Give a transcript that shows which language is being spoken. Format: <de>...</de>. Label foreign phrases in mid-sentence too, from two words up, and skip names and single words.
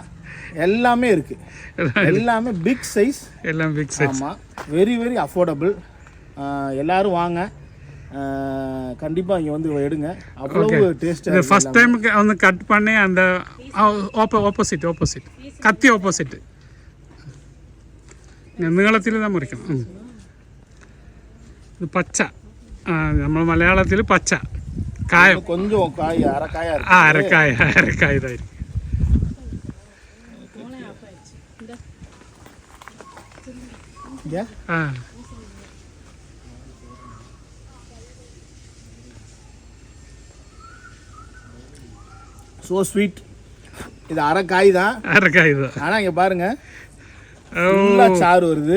<ta>எல்லாமே இருக்குது, எல்லாமே</ta> <en>big size,</en> <ta>எல்லாம்</ta> <en>big size.</en> <ta>ஆமாம்,</ta> <en>very very affordable.</en> <ta>எல்லோரும் வாங்க, கண்டிப்பாக இங்கே வந்து எடுங்க. அவ்வளவு டேஸ்ட்டாக.</ta> <en>first time</en> <ta>வந்து கட் பண்ணி அந்த ஆப்போசிட் கத்தி ஆப்போசிட் നീളത്തിൽ தான் മുറിക്കണം.</ta> <ml>ഇത് പച്ച, നമ്മൾ മലയാളത്തിൽ പച്ച കായം.</ml> <ta>கொஞ்சம் காய் அரைக்காயா இருக்கு.</ta> <ml>അരക്കായ ഇതായിരിക്കും.</ml> <en>So sweet.</en> <ta>இது அரைக்காய் தான். ஆனால் இங்கே பாருங்க, சாறு வருது.</ta>